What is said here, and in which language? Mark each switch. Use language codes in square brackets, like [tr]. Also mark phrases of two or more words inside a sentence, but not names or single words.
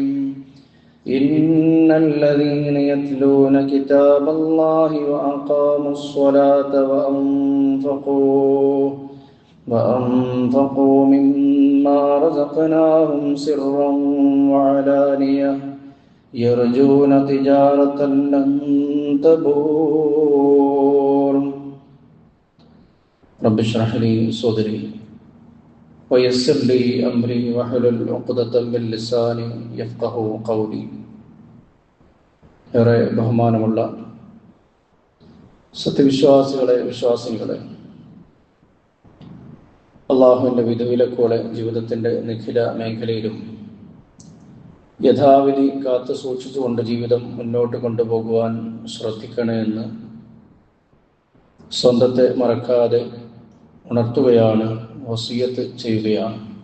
[ar] إن الذين يتلون كتاب الله وأقاموا الصلاة وأنفقوا مما رزقناهم سرا وعلانية يرجون تجارة لن تبور. رب اشرح لي صدري ويسر لي أمري واحلل عقدة من لساني يفقهوا قولي. [ml] ഏറെ ബഹുമാനമുള്ള സത്യവിശ്വാസികളെ, വിശ്വാസികളെ, അള്ളാഹുവിൻ്റെ വിധിവിലക്കുകളെ ജീവിതത്തിൻ്റെ നിഖില മേഖലയിലും യഥാവിധി കാത്തു സൂക്ഷിച്ചുകൊണ്ട് ജീവിതം മുന്നോട്ട് കൊണ്ടുപോകുവാൻ ശ്രദ്ധിക്കണമെന്ന് സ്വന്തത്തെ മറക്കാതെ ഉണർത്തുകയാണ്, വസിയത്ത് ചെയ്യുകയാണ്.